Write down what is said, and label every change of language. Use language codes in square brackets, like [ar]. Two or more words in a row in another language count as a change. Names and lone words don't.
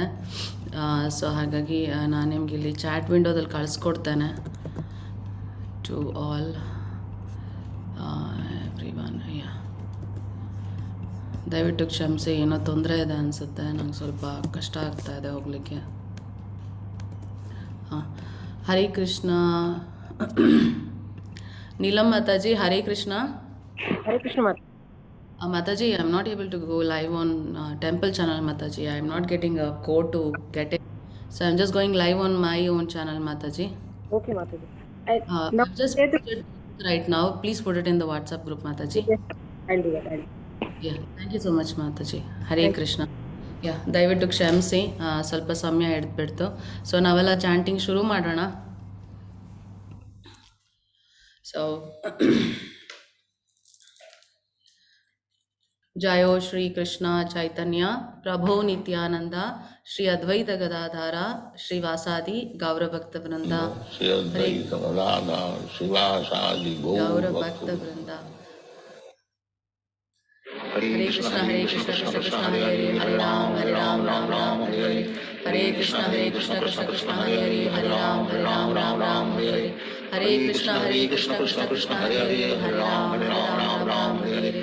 [kn] ಸೊ ಹಾಗಾಗಿ ನಾನು ನಿಮ್ಗೆ ಇಲ್ಲಿ ಚಾಟ್ ವಿಂಡೋದಲ್ಲಿ ಕಳಿಸ್ಕೊಡ್ತೇನೆ [en] to all every one. [kn] ದಯವಿಟ್ಟು ಕ್ಷಮಿಸಿ, ಏನೋ ತೊಂದರೆ ಇದೆ ಅನಿಸುತ್ತೆ. ನಂಗೆ ಸ್ವಲ್ಪ ಕಷ್ಟ ಆಗ್ತಾ ಇದೆ ಹೋಗಲಿಕ್ಕೆ. ಹರೇ ಕೃಷ್ಣ. ನೀಲಂ ಮಾತಾಜಿ, ಹರೇ ಕೃಷ್ಣ. [en] Hare Krishna Mata. Mataji, I am not able to go live on temple channel, Mataji. I am not getting a code to get it. So I am just going live on my own channel, Mataji. Okay, Mataji. I've just put it right now. Please put it in the WhatsApp group, Mataji. Yes, I'll do that. Yeah, thank you so much, Mataji. Hare Krishna. [kn] ದಯವಿಟ್ಟು ಕ್ಷಮಿಸಿ, ಸ್ವಲ್ಪ ಸಮಯ ಹಿಡಿದ್ಬಿಡ್ತು. ಸೊ ನಾವೆಲ್ಲ ಚಾಂಟಿಂಗ್ ಶುರು ಮಾಡೋಣ. [sa] ಸೊ ಜಯೋ ಶ್ರೀ ಕೃಷ್ಣ ಚೈತನ್ಯ ಪ್ರಭೋ ನಿತ್ಯಾನಂದ ಶ್ರೀ ಅದ್ವೈತ ಗದಾಧಾರ ಶ್ರೀ ವಾಸಾದಿ ಗೌರಭಕ್ತ ವೃಂದ. ಗೌರಭಕ್ತ ವೃಂದ. हरे कृष्ण कृष्ण कृष्ण हरे हरे, हरे राम राम राम हरे हरे. हरे कृष्ण कृष्ण कृष्ण हरे हरे, हरे राम राम राम हरे हरे. हरे कृष्ण कृष्ण कृष्ण हरे हरे, हरे राम राम हरे हरे.